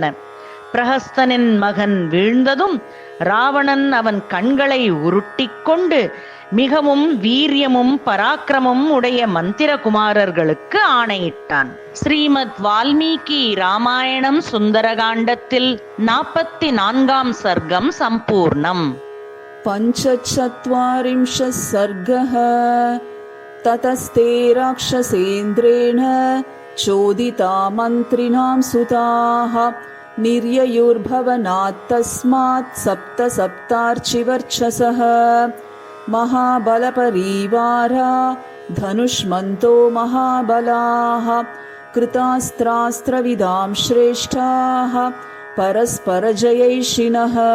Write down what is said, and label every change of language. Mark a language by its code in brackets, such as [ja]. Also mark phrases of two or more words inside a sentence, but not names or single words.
[ta] பிரஹஸ்தனின் மகன் வீழ்ந்ததும் ராவணன் அவன் கண்களை உருட்டிக்கொண்டு மிகவும் வீரியமும் பராக்கிரமும் உடைய மந்திரகுமாரர்களுக்கு ஆணையிட்டான். ஸ்ரீமத் வால்மீகி ராமாயணம் சுந்தரகாண்டத்தில் 44ஆம் சர்க்கம் சம்பூர்ணம். [sa] पञ्चचत्वारिंशः सर्गः। ततस्ते राक्षसेन्द्रेण चोदिता मन्त्रिणां सुताः निर्ययुर्भवनात् तस्मात् सप्तार्चिवर्चसः महाबलपरीवारा धनुष्मन्तो महाबलाः कृतास्त्रास्त्रविदां श्रेष्ठाः परस्परजयैषिणः